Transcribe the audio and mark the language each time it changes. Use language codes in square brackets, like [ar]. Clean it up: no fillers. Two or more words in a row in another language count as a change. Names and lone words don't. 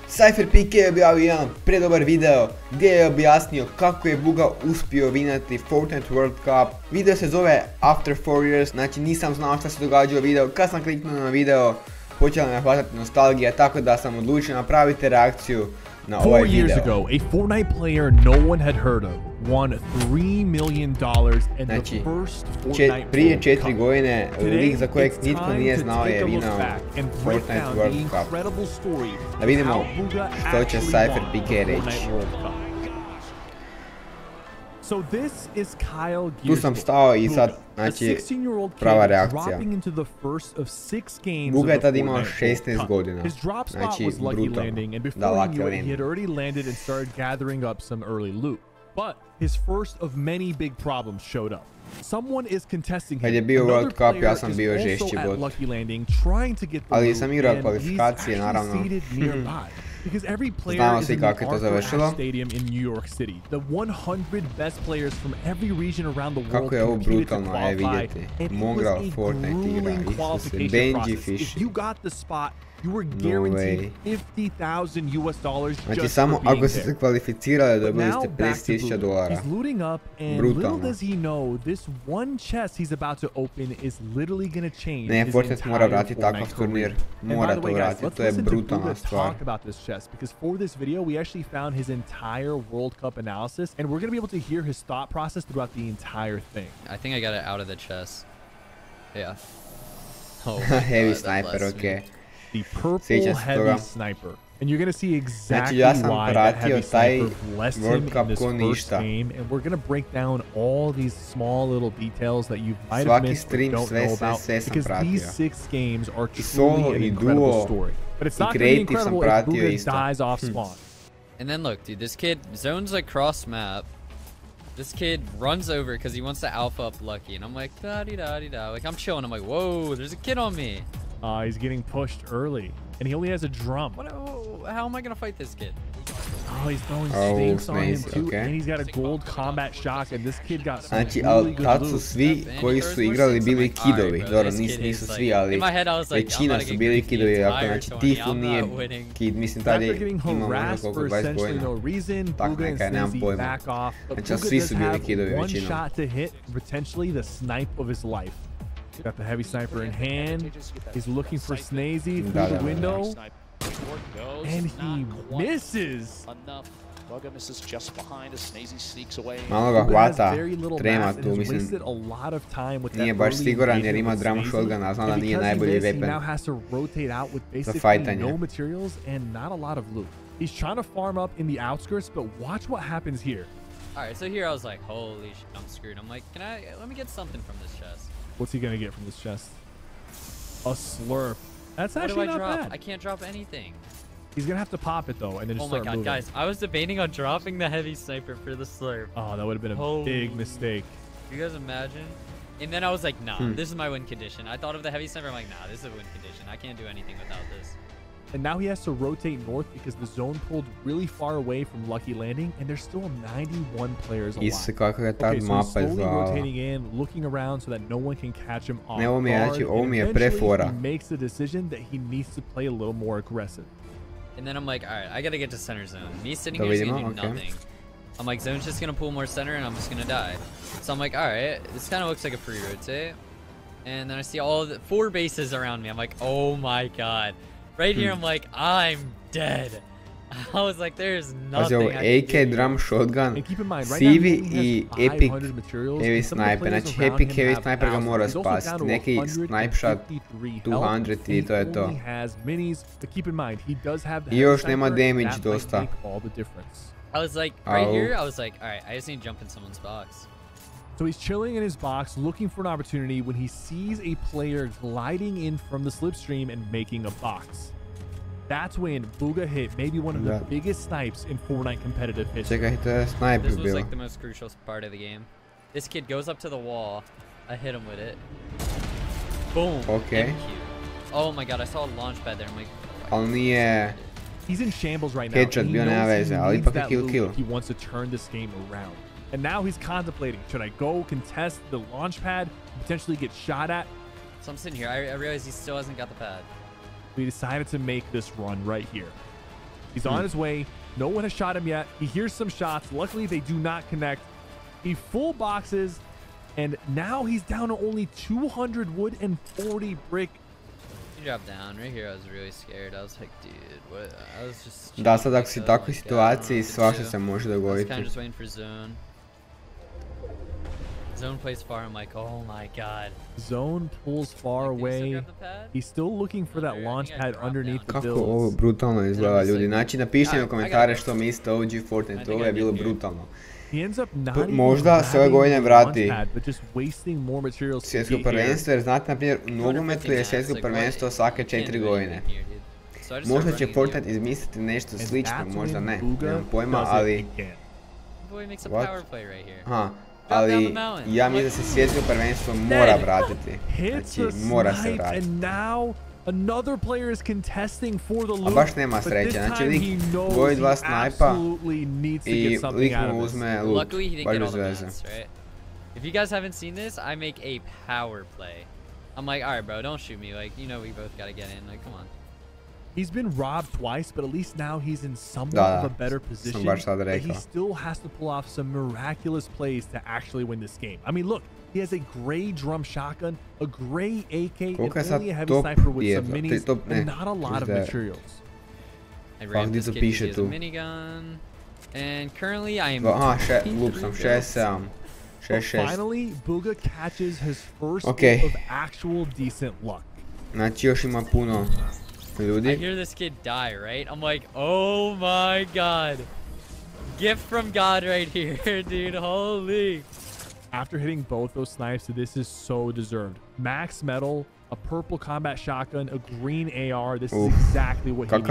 [hr] SVJETSKO je objavio jedan predobar video gdje je objasnio kako je Buga uspio vinati Fortnite World Cup. Video se zove After 4 Years, znači nisam znao šta se događa u videu. Kad sam kliknuo na video, počela me hvatati nostalgija, tako da sam odlučio napraviti reakciju na ovaj video. [en] 4 years ago, a Fortnite player no one had heard of won $3 million in the first Fortnite [hr] prije [en] World [hr] 4 godine, lik za kojeg nitko nije znao je vinao Fortnite World Cup. Da vidimo što će SVJETSKO reći. Tu sam stao i sad, znači, prava reakcija. Buga je tad imao 16 godina, znači brutalno, da lucky landing. [en] But his first of many big problems showed up. Someone is contesting him. [hr] Kad je bio World Cup, ja sam bio žešći bot. Ali sam igrao kvalifikacije, naravno. [en] Because every player [hr] Znamo [en] is [hr] svi [en] in [hr] kako [en] the [hr] je to [en] Arthur [hr] završilo. [en] Ashe Stadium in New York City. The 100 best players from every region around the world [hr] Kako je ovo [en] competed to [hr] brutalno je [en] qualify, [hr] vidjeti. [en] and it [hr] Mongrel [en] was a [hr] Fortnite igra, [en] grueling [hr] Isuse, [en] qualification [hr] Benji [en] process. [hr] Fishy. [en] If you got the spot, you were No guaranteed way. $50,000 [hr] Znači [en] just [hr] samo [en] for being [hr] ako ste [en] there. [hr] se kvalificirali dobili [en] Now [hr] ste [en] back to Buga. [hr] $50,000. [en] He's looting up, and [hr] Brutalno. [en] little does he know, this one chest he's about to open is literally going to change [hr] Ne, [en] his [hr] Fortnite mora [en] entire [hr] vratiti takav [en] Fortnite [hr] turnir. [en] career. And by [hr] Mora [en] the [hr] to [en] way, guys, [hr] vratiti, [en] let's [hr] to je [en] listen to [hr] brutalna [en] Buga [hr] stvar. [en] talk about this chest, because for this video we actually found his entire World Cup analysis, and we're going to be able to hear his thought process throughout the entire thing. I think I got it out of the chest. Yeah. Oh, Heavy sniper, okay. The purple [hr] Sjećam se [en] heavy [hr] toga. [en] sniper. And you're going to see [hr] Znači [en] exactly [hr] ja sam [en] why that [hr] pratio [en] heavy [hr] taj [en] sniper blessed him [hr] World [en] in [hr] Cup [en] this [hr] ko [en] first [hr] ništa. [en] game, and we're going to break down all these small little details that you might have [hr] Svaki [en] missed or [hr] stream, [en] don't [hr] sve, [en] know [hr] sve, [en] about, [hr] sve sam [en] because these [hr] pratio. [en] 6 games are [hr] I solo, [en] truly an [hr] i [en] incredible [hr] duo, [en] story. But it's [hr] i [en] not going to be [hr] creative sam [en] incredible if [hr] pratio [en] Buga [hr] isto. [en] dies off spawn. And then look, dude, this kid zones like cross map. This kid runs over because he wants to alpha up Lucky, and I'm like, da di da di da. Like I'm chilling. I'm like, whoa, there's a kid on me. He's getting pushed early, and he only has a drum. How am I gonna fight this kid? Oh, he's throwing Oh, stinks on him nice, too, okay. and he's got a gold combat shock, and this kid got some [hr] Znači, [en] really [hr] ali [en] good [hr] tad su [en] loot. [hr] svi koji su igrali bili kidovi. Dobro, nisu svi, ali većina su bili kidovi. Ako znači Tifu nije kid, mislim tad [en] After [hr] je [en] getting [hr] imao možda [en] harassed [hr] koliko [en] for [hr] 20 [en] essentially [hr] godina. [en] no reason, [hr] Tak [en] Buga and [hr] neka je, nemam [en] Snizzy [hr] pojma. [en] back off. But [hr] Znači, [en] Buga [hr] svi [en] does [hr] su bili [en] have [hr] kidovi [en] one [hr] većinom. [en] shot to hit, potentially the snipe of his life. Got the heavy sniper in hand. He's looking for Snazzy through the window, and he misses. [hr] Malo ga hvata, trema tu, mislim, nije baš siguran jer ima drum shotgun, a znam da nije najbolji weapon za fajtanje. [en] He's trying to farm up in the outskirts, but watch what happens here. Alright, so here I was like, holy shit, I'm screwed. I'm like, let me get something from this chest. What's he gonna get from this chest? A slurp. That's What do actually I not drop? bad. I can't drop anything. He's gonna have to pop it though, and then just Oh my start god, moving. guys, I was debating on dropping the heavy sniper for the slurp. Oh, that would have been a big mistake. You guys imagine? And then I was like, nah, this is my win condition. I thought of the heavy sniper. I'm like, nah, this is a win condition. I can't do anything without this. And now he has to rotate north because the zone pulled really far away from Lucky Landing, and there's still 91 players alive. [hr] Isuse kako je tad [en] Okay, so he's [hr] mapa [en] slowly [hr] izgledala. [en] rotating in, looking around so that no one can catch him off [hr] Ne, ovo mi je, [en] guard, [hr] znači, ovo [en] and [hr] mi je [en] eventually [hr] prefora. [en] he makes the decision that he needs to play a little more aggressive. And then I'm like, all right, I got to get to center zone. Me sitting [hr] Da [en] here is [hr] vidimo, [en] going to do [hr] okay. [en] nothing. I'm like, zone's just going to pull more center, and I'm just going to die. So I'm like, all right, this kind of looks like a free rotate. And then I see all the 4 bases around me. I'm like, oh my god. Right here, I'm like, I'm dead. I was like, there's [hr] Pazi ovo, [en] nothing I can [hr] AK [en] do. [hr] drum shotgun, [en] And keep in mind, right now [hr] CV [en] he only [hr] i [en] has [hr] Epic [en] 500 materials, [hr] heavy [en] and some of the [hr] sniper. [en] players [hr] Znači [en] around [hr] Epic [en] him [hr] heavy [en] have [hr] sniper ga [en] thousands. [hr] mora [en] He's also down [hr] spasiti. [en] to [hr] Neki snipe shot [en] 153 health, [hr] 200 i to je [en] and [hr] to. [en] he only has minis, but keep in mind, he does have the [hr] I još [en] heavy [hr] nema [en] sniper, and [hr] damage [en] that might [hr] dosta. [en] make all the difference. I was like, right [hr] Oh. [en] here, I was like, all right, I just need to jump in someone's box. So he's chilling in his box, looking for an opportunity when he sees a player gliding in from the slipstream and making a box. That's when Buga hit maybe one of the biggest snipes in Fortnite competitive history. [hr] Čekaj, to je sniper [en] This was [hr] bilo. [en] like the most crucial part of the game. This kid goes up to the wall. I hit him with it. Boom. Okay. MQ. Oh my god, I saw a launch pad there. I'm like, [hr] Ali nije... [en] He's in shambles right now. [hr] Headshot [en] and he [hr] bio, nema [en] knows he [hr] veze, ali [en] needs [hr] ipak je [en] that [hr] kill, [en] loot [hr] kill. [en] if he wants to turn this game around. And now he's contemplating, should I go contest the launch pad, potentially get shot at? so I'm sitting here. I realize he still hasn't got the pad. We decided to make this run right here. He's on his way. No one has shot him yet. He hears some shots. Luckily, they do not connect. He full boxes, and now he's down to only 200 wood and 40 brick. He dropped down. Right here, I was really scared. I was like, dude, what? I was just... [hr] Da, sad ako si u takvoj situaciji, svašta se može dogoditi. [en] I was kind of just waiting for zone. Zone plays far. I'm like, oh my god. Zone pulls far away. He's still looking for that launch pad underneath the [hr] Kako [en] builds. [hr] ovo brutalno izgleda, ljudi. Znači, napišite mi u komentare što mislite o OG Fortnite. Ovo je bilo brutalno. Možda se ove godine vrati svjetsko prvenstvo, jer znate, na primjer, u nogometu je svjetsko prvenstvo svake 4 godine. Možda će Fortnite izmisliti nešto slično, možda ne, nemam pojma, ali... [en] What? [hr] Aha, ali ja mislim da se svjetsko prvenstvo mora vratiti. Znači, mora se vratiti. [en] Another player is contesting for the loot. [hr] A baš nema sreće, znači lik boji dva snajpa i lik mu uzme loot, baš bez veze. [en] If you guys haven't seen this, I make a power play. I'm like, alright bro, don't shoot me, like, you know we both gotta get in, like, come on. He's been robbed twice, but at least now he's in somewhat of a better position. But he still has to pull off some miraculous plays to actually win this game. I mean, look, he has a gray drum shotgun, a gray AK, and only a heavy sniper with some minis, and not a lot of materials. I ran this kid because he has a minigun, and currently I am... Finally, Booga catches his first bit of actual decent luck. [hr] Znači, još ima puno ljudi. [en] I hear this kid die, right? I'm like, oh my god. Gift from God right here, dude. Holy. After hitting both those snipes, this is so deserved. Max metal, a purple combat shotgun, a green AR. This is exactly what he needed.